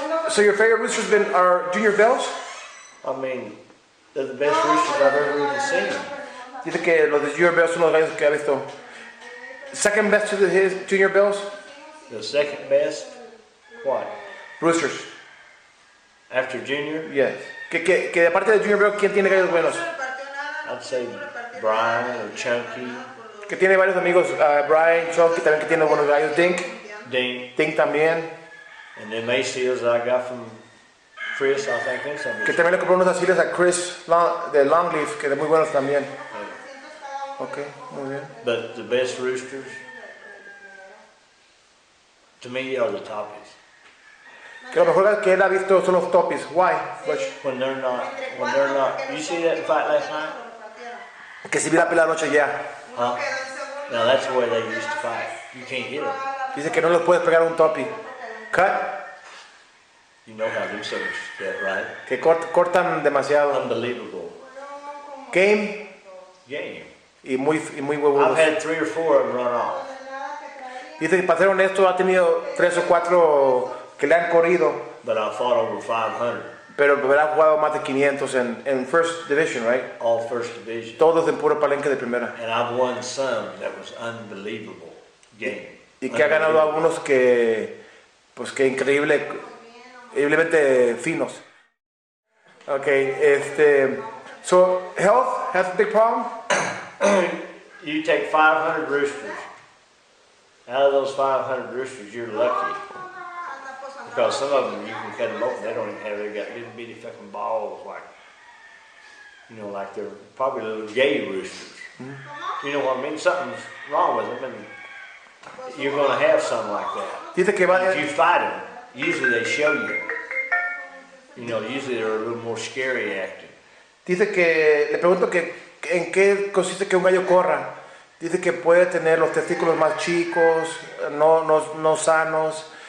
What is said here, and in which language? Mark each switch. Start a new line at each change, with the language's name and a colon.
English: So your favorite roosters are Junior Bells? I mean, they're the best roosters I've ever even seen.
Spanish: Dice que los de Junior Bells son los gallos que ha visto.
English: Second best to his Junior Bells? The second best? What? Roosters. After Junior? Yes.
Spanish: Que aparte de Junior Bells, ¿quién tiene gallos buenos?
English: I'd say Brian or Chunky.
Spanish: Que tiene varios amigos, Brian, Chunky también que tiene buenos gallos, Dink también.
English: And then Mayseals that I got from Chris, I think that's something.
Spanish: Que también le compré unos asiles a Chris de Longleaf, que de muy buenos también. Okay, muy bien.
English: But the best roosters, to me, are the Toppies.
Spanish: Que lo mejor que él ha visto son los Toppies.
English: Why? When they're not. You see that fight last night?
Spanish: Que si vi la pelea anoche ya.
English: Huh? Now that's the way they used to fight. You can't hit them.
Spanish: Dice que no los puedes pegar a un Toppie.
English: Cut. You know how them suckers get, right?
Spanish: Que cortan demasiado.
English: Unbelievable.
Spanish: Game. Y muy huevudos.
English: I've had 3 or 4 of them run off.
Spanish: Dice que para ser honesto ha tenido 3 o 4 que le han corrido.
English: But I fought over 500.
Spanish: Pero ha jugado más de 500 en First Division,
English: right? All First Division.
Spanish: Todos en puro palenque de primera.
English: And I've won some that was unbelievable game.
Spanish: Y que ha ganado algunos que increíblemente finos.
English: Okay, so health has a big problem. You take 500 roosters. Out of those 500 roosters, you're lucky. Because some of them, you can cut them open. They don't even have, they got little bitty fucking balls like, you know, like they're probably little gay roosters. Mm-hmm. You know what I mean? Something's wrong with them, and you're going to have some like that.
Spanish: Dice que
English: if you fight them, usually they show you. You know, usually they're a little more scary acting.
Spanish: Dice que, le pregunto que en qué consiste que un gallo corra. Dice que puede tener los testículos más chicos, no sanos.